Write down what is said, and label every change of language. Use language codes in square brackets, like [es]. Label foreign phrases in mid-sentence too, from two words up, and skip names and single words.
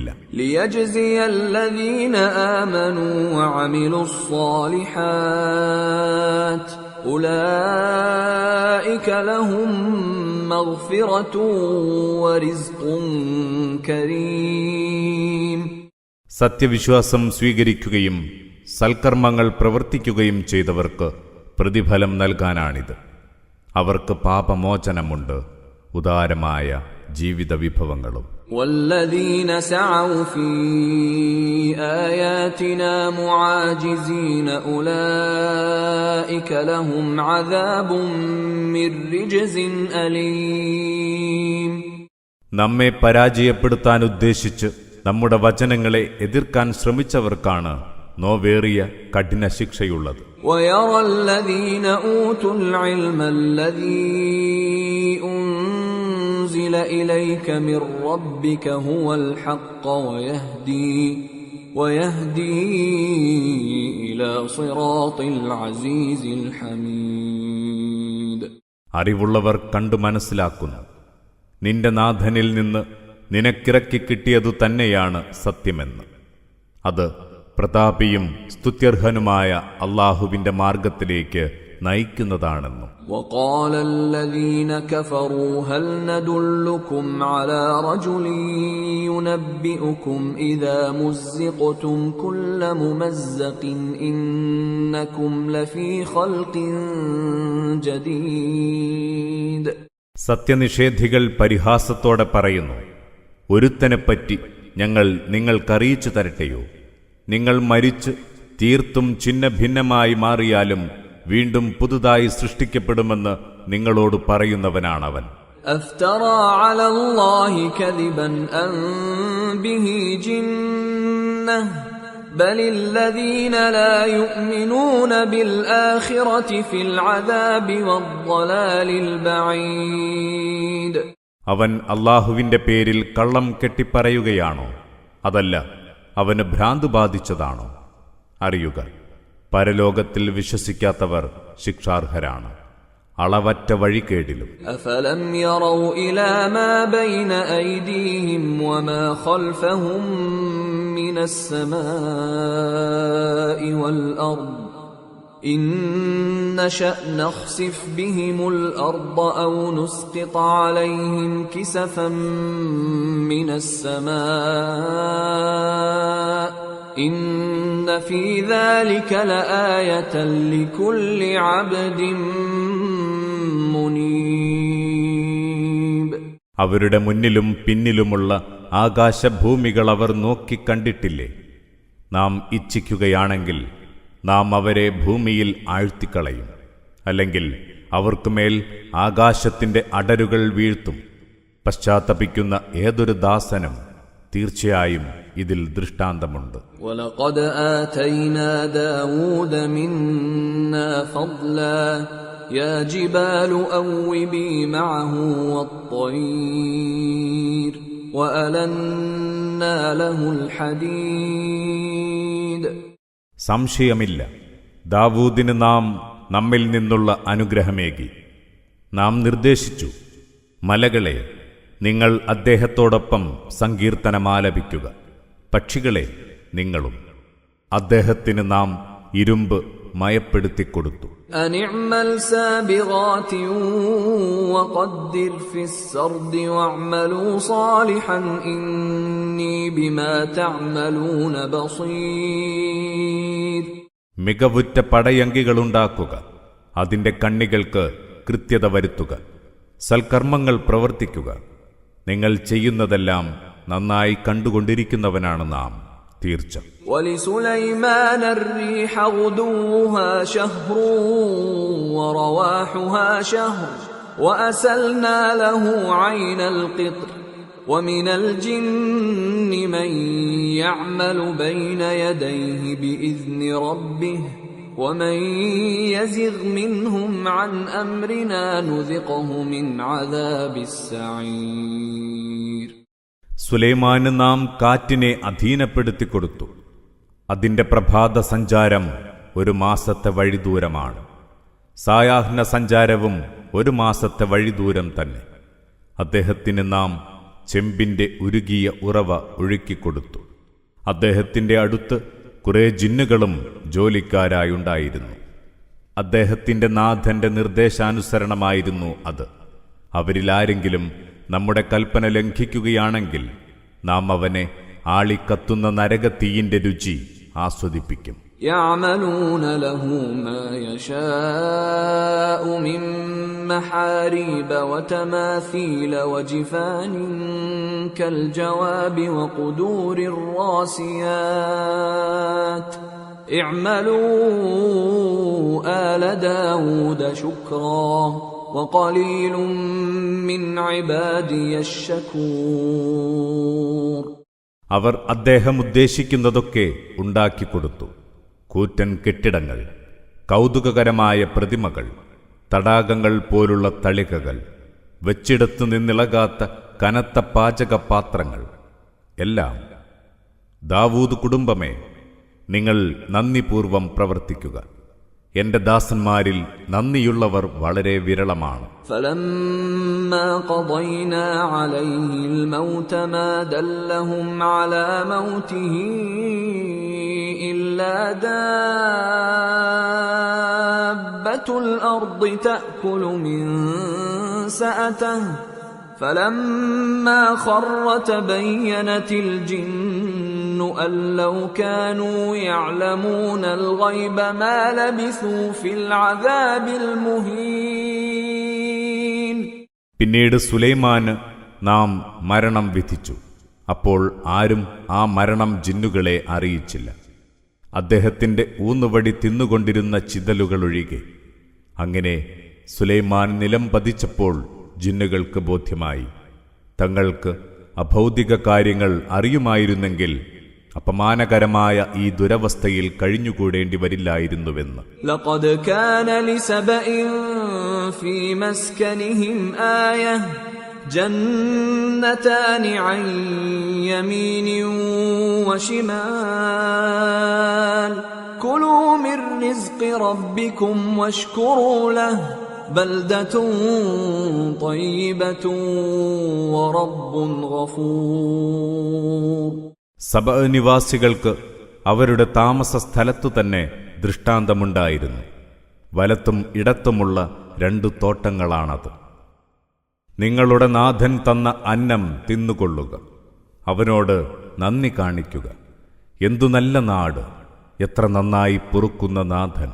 [ar] ليجزي الذين آمنوا وعملوا الصالحات أولئك لهم مغفرة ورزق كريم. [ml] സത്യവിശ്വാസം സ്വീകരിക്കുകയും സൽക്കർമ്മങ്ങൾ പ്രവർത്തിക്കുകയും ചെയ്തവർക്ക് പ്രതിഫലം നൽകാനാണിത്. അവർക്ക് പാപമോചനമുണ്ട്, ഉദാരമായ ജീവിത വിഭവങ്ങളും. [ar] والذين سعوا في آياتنا معاجزين أولئك لهم عذاب من رجز أليم. [ml] നമ്മെ പരാജയപ്പെടുത്താൻ ഉദ്ദേശിച്ച് നമ്മുടെ വചനങ്ങളെ എതിർക്കാൻ ശ്രമിച്ചവർക്കാണ് നോവേറിയ കഠിന ശിക്ഷയുള്ളത്. [ar] ويرى الذين أوتوا العلم الذي أنزل إليك من ربك هو الحق ويهدي إلى صراط العزيز الحميد. [ml] അറിവുള്ളവർ കണ്ടു മനസ്സിലാക്കുന്നു, നിന്റെ നാഥനിൽ നിന്ന് നിനക്കിറക്കി കിട്ടിയതു തന്നെയാണ് സത്യമെന്ന്. അത് പ്രതാപിയും സ്തുത്യർഹനുമായ അല്ലാഹുവിന്റെ മാർഗത്തിലേക്ക് നയിക്കുന്നതാണെന്നും. [ar] وقال الذين كفروا هل ندلكم على رجل ينبئكم إذا مزقتم كل ممزق إنكم لفي خلق جديد. [ml] സത്യനിഷേധികൾ പരിഹാസത്തോടെ പറയുന്നു, ഒരുത്തനെപ്പറ്റി ഞങ്ങൾ നിങ്ങൾക്കറിയിച്ചു തരട്ടെയോ? നിങ്ങൾ മരിച്ച് തീർത്തും ഛിന്ന ഭിന്നമായി മാറിയാലും വീണ്ടും പുതുതായി സൃഷ്ടിക്കപ്പെടുമെന്ന് നിങ്ങളോട് പറയുന്നവനാണവൻ. [ar] أفترى على الله كذبا أم به جنة بل الذين لا يؤمنون بالآخرة في العذاب والضلال البعيد. [ml] അവൻ അല്ലാഹുവിന്റെ പേരിൽ കള്ളം കെട്ടിപ്പറയുകയാണോ? അതല്ല, അവന് ഭ്രാന്ത് ബാധിച്ചതാണോ? അറിയുക, പരലോകത്തിൽ വിശ്വസിക്കാത്തവർ ശിക്ഷാർഹരാണ്, അളവറ്റ വഴികേടിലും. [ar] أفلم يروا إلى ما بين أيديهم وما خلفهم من السماء والأرض إن نشأ نخسف بهم الأرض أو نسقط عليهم كسفا من السماء إن في ذلك لآية لكل عبد منيب. [ml] അവരുടെ മുന്നിലും പിന്നിലുമുള്ള ആകാശഭൂമികൾ അവർ നോക്കിക്കണ്ടിട്ടില്ലേ? നാം ഇച്ഛിക്കുകയാണെങ്കിൽ നാം അവരെ ഭൂമിയിൽ ആഴ്ത്തിക്കളയും, അല്ലെങ്കിൽ അവർക്കുമേൽ ആകാശത്തിന്റെ അടരുകൾ വീഴ്ത്തും. പശ്ചാത്തപിക്കുന്ന ഏതൊരു ദാസനും തീർച്ചയായും ഇതിൽ ദൃഷ്ടാന്തമുണ്ട്. [ar] وَلَقَدْ آتَيْنَا دَاوُودَ مِنَّا فَضْلًا يَا جِبَالُ أَوِّبِي مَعَهُ وَالطَّيْرَ وَأَلَنَّا لَهُ الْحَدِيدَ. [ml] സംശയമില്ല, ദാവൂദിന് നാം നമ്മിൽ നിന്നുള്ള അനുഗ്രഹമേകി. നാം നിർദ്ദേശിച്ചു, മലകളെ നിങ്ങൾ അദ്ദേഹത്തോടൊപ്പം സങ്കീർത്തനമാലപിക്കുക, പക്ഷികളെ നിങ്ങളും. അദ്ദേഹത്തിന് നാം ഇരുമ്പ് മയപ്പെടുത്തിക്കൊടുത്തു. [ar] أن اعمل سابغات وقدر في السرد واعملوا صالحا إني بما تعملون بصير. [ml] മികവുറ്റ പടയങ്കികളുണ്ടാക്കുക, അതിന്റെ കണ്ണികൾക്ക് കൃത്യത വരുത്തുക, സൽക്കർമ്മങ്ങൾ പ്രവർത്തിക്കുക. നിങ്ങൾ ചെയ്യുന്നതെല്ലാം നന്നായി കണ്ടുകൊണ്ടിരിക്കുന്നവനാണ് നാം, തീർച്ച. [ar] ولسليمان الريح غدوها شهر ورواحها شهر وأسلنا له عين القطر ومن الجن من يعمل بين يديه بإذن ربه ومن يزغ منهم عن أمرنا نذقه من عذاب السعير. [ml] സുലൈമാന് നാം കാറ്റിനെ അധീനപ്പെടുത്തിക്കൊടുത്തു. അതിന്റെ പ്രഭാത സഞ്ചാരം 1 മാസത്തെ വഴിദൂരമാണ്. സായാഹ്ന സഞ്ചാരവും 1 മാസത്തെ വഴിദൂരം തന്നെ. അദ്ദേഹത്തിന് നാം ചെമ്പിന്റെ ഉരുകിയ ഉറവ ഒഴുക്കിക്കൊടുത്തു. അദ്ദേഹത്തിന്റെ അടുത്ത് കുറെ ജിന്നുകളും ജോലിക്കാരായുണ്ടായിരുന്നു. അദ്ദേഹത്തിന്റെ നാഥന്റെ നിർദ്ദേശാനുസരണമായിരുന്നു അത്. അവരിലാരെങ്കിലും നമ്മുടെ കൽപ്പന ലംഘിക്കുകയാണെങ്കിൽ നാം അവനെ ആളിക്കത്തുന്ന നരകത്തീയിന്റെ രുചി ആസ്വദിപ്പിക്കും. [ar] يعملون له ما يشاء من محاريب وتماثيل وجفان كالجواب وقدور الراسيات اعملوا آل داود شكرا وقليل من عبادي الشكور. [ml] അവർ അദ്ദേഹം ഉദ്ദേശിക്കുന്നതൊക്കെ ഉണ്ടാക്കിക്കൊടുത്തു. കൂറ്റൻ കെട്ടിടങ്ങൾ, കൗതുകകരമായ പ്രതിമകൾ, തടാകങ്ങൾ പോലുള്ള തളികകൾ, വെച്ചിടത്തു നിന്നിളകാത്ത കനത്ത പാചകപാത്രങ്ങൾ എല്ലാം. ദാവൂദ് കുടുംബമേ, നിങ്ങൾ നന്ദിപൂർവം പ്രവർത്തിക്കുക. എന്റെ ദാസന്മാരിൽ നന്ദിയുള്ളവർ വളരെ വിരളമാണ്. [ar] فلما قضينا عليه الموت ما دلهم على موته إلا دابة الأرض تأكل من سأته فلما خر تبينت الجن أن لو كانوا يعلمون الغيب ما لبثوا في العذاب المهين. [ml] പിന്നീട് സുലൈമാന് നാം മരണം വിധിച്ചു. അപ്പോൾ ആരും ആ മരണം ജിന്നുകളെ അറിയിച്ചില്ല, അദ്ദേഹത്തിന്റെ ഊന്നുവടി തിന്നുകൊണ്ടിരുന്ന ചിതലുകളൊഴികെ. അങ്ങനെ സുലൈമാൻ നിലം പതിച്ചപ്പോൾ ജിന്നുകൾക്ക് ബോധ്യമായി, തങ്ങൾക്ക് അഭൗതിക കാര്യങ്ങൾ അറിയുമായിരുന്നെങ്കിൽ അപമാനകരമായ ഈ ദുരവസ്ഥയിൽ കഴിഞ്ഞുകൂടേണ്ടി വരില്ലായിരുന്നുവെന്ന്. [ar] لقد كان لسبإ في مسكنهم آية جنتان عن يمين وشمال كلوا من رزق ربكم واشكروا له بلدة طيبة ورب غفور. [ml] സബഅ നിവാസികൾക്ക് അവരുടെ താമസ സ്ഥലത്തു തന്നെ ദൃഷ്ടാന്തമുണ്ടായിരുന്നു. വലത്തും ഇടത്തുമുള്ള 2 തോട്ടങ്ങളാണത്. നിങ്ങളുടെ നാഥൻ തന്ന അന്നം തിന്നുകൊള്ളുക, അവനോട് നന്ദി കാണിക്കുക. എന്തു നല്ല നാട്, എത്ര നന്നായി പൊറുക്കുന്ന നാഥൻ.